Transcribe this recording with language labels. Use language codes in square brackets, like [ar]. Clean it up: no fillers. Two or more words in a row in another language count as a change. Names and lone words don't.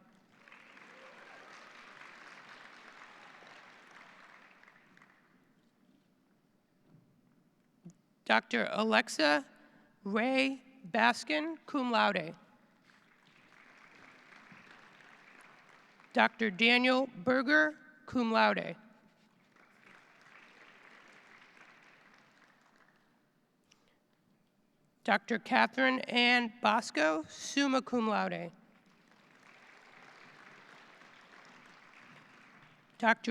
[en] Dr. Alexa Ray Baskin, [la] cum laude. [en] Dr. Daniel Berger, [la] cum laude. [en] Dr. Catherine Ann Bosco, [la] summa cum laude. [en] Dr.